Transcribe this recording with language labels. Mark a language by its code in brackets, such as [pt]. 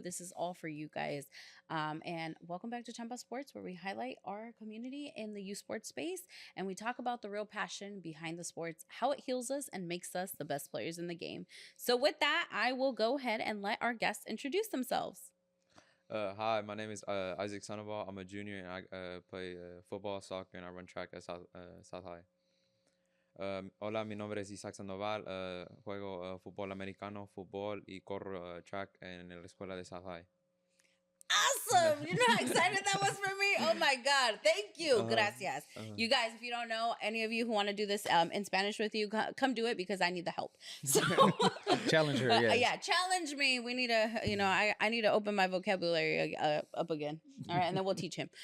[en] This is all for you guys. And welcome back to Chamba Sports, where we highlight our community in the youth sports space and we talk about the real passion behind the sports, how it heals us and makes us the best players in the game. So with that, I will go ahead and let our guests introduce themselves. Hi, my name is Isaac Sandoval. I'm a junior and I play football, soccer, and I run track at South High. [es] Hola, mi nombre es Isaac Sandoval. Juego fútbol americano, fútbol y corro track en la escuela de South High. [en] Awesome. You know how excited that was for me? Oh my God. Thank you. Gracias. You guys, if you don't know, any of you who want to do this in Spanish with you, come do it because I need the help. So challenge her. Yes. Yeah, challenge me. We need to, I need to open my vocabulary up again. All right. And then we'll teach him.